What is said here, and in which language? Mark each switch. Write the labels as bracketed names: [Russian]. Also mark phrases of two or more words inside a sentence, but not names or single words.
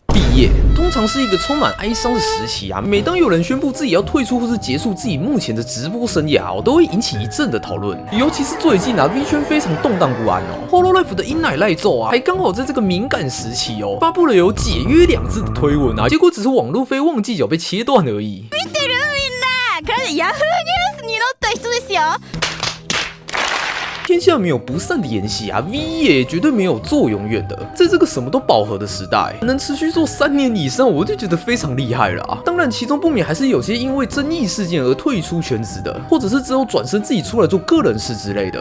[Chinese] 业通常是一个充满哀伤的时期啊。每当有人宣布自己要退出或是结束自己目前的直播生涯都会引起一阵的讨论。尤其是最近V 圈非常动荡不安Hololive 的英奶赖咒还刚好在这个敏感时期发布了有解约2字的推文结果只是网路飞忘记脚被切断而已。 [Japanese] 見てるみんな、これで Yahoo ニュースに載った人ですよ。 [Chinese] 天下没有不散的筵席V 也绝对没有做永远的。在这个什么都饱和的时代，能持续做3年以上，我就觉得非常厉害了当然，其中不免还是有些因为争议事件而退出圈子的，或者是之后转身自己出来做个人事之类的。